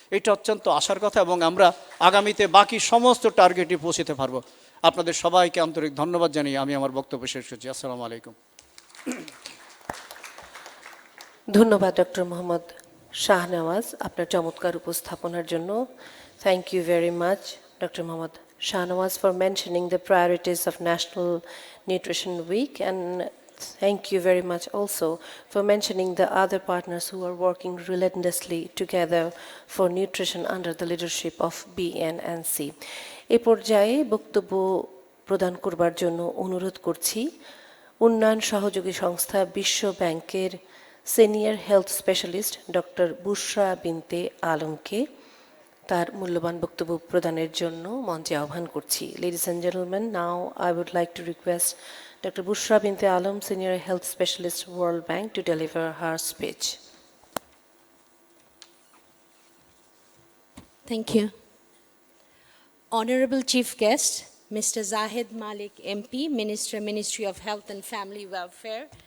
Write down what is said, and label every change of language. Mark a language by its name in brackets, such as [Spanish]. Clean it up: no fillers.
[Bangla] এটা অত্যন্ত আশার কথা এবং আমরা আগামীতে বাকি সমস্ত টার্গেটে পৌঁছতে পারবো। আপনাদের সবাইকে আন্তরিক ধন্যবাদ জানিয়ে আমি আমার বক্তব্য শেষ করছি। আসসালামু আলাইকুম। ধন্যবাদ ডক্টর মোহাম্মদ শাহনওয়াজ আপনার চমৎকার উপস্থাপনার জন্য। [English] Thank you very much, Dr. Mohammad Shahnawaz, for mentioning the priorities of National Nutrition Week, and thank you very much also for mentioning the other partners who are working relentlessly together for nutrition under the leadership of BNNC. এ পর্যায়ে বক্তব্য প্রদান করবার জন্য অনুরোধ করছি উন্নয়ন সহযোগী সংস্থা বিশ্ব ব্যাংকের senior health specialist doctor Bushra Binte আলমকে তার মূল্যবান বক্তব্য প্রদানের জন্য মঞ্চে আহ্বান করছি। Ladies and gentlemen, now I would like to request Dr. Bushra Binte Alam, Senior Health Specialist, World Bank, to deliver her speech. Thank you. Honorable Chief Guest, Mr. Zahid Malik, MP, Ministry of Health and Family Welfare.